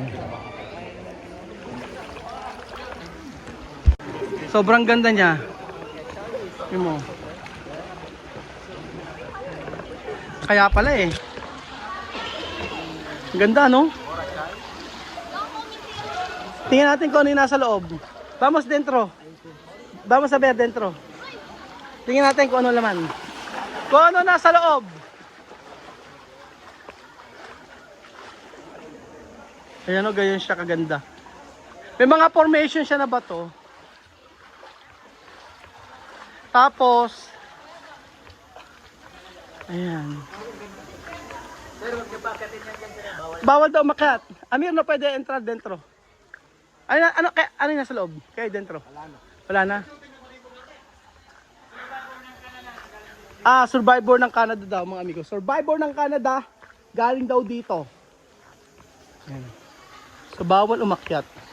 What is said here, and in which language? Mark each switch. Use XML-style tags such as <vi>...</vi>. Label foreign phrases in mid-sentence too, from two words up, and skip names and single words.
<tl>Sobrang ganda niya. Yun mo. Kaya pala eh. Ganda no? Tingnan natin kung ano yung nasa loob.</tl> <es>Vamos dentro. Vamos a ver dentro.</es> <tl>Tingnan natin kung ano laman. Kung ano nasa loob. Ayan o, gayon siya kaganda. May mga formation siya na bato. Tapos, ayan. Bawal daw makat.</tl> <es>Amir, no pwede entrar dentro.</es> <tl>Ano yung nasa loob? Kaya dentro? Wala na. Survivor ng Canada daw mga amigo. Survivor ng Canada, galing daw dito. Ayan. So bawal umakyat.</tl>